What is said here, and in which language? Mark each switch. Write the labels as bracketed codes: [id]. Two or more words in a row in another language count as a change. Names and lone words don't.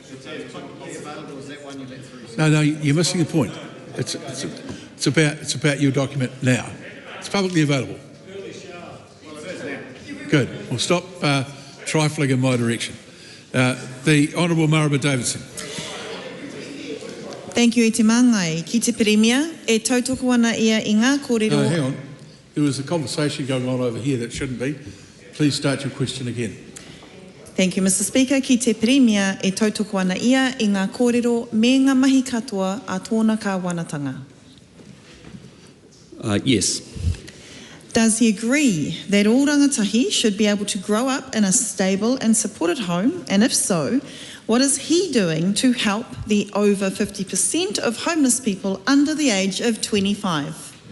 [en] No, you're missing the point. It's about your document now. It's publicly available. Good. We'll stop trifling in my direction. The Honourable Marama Davidson. Thank you, [mi] e te mangai. Ki te Premier, e tautoko ana ia I ngā kōrero... [en] No, hang on. There was a conversation going on over here that shouldn't be. Please start your question again. Thank you, Mr. Speaker. [mi] Ki te Premier, e tautoko ana ia I ngā kōrero me ngā mahi katoa a tōna kāwanatanga. [en] Yes. Does he agree that all rangatahi should be able to grow up in a stable and supported home? And if so, what is he doing to help the over 50% of homeless people under the age of 25?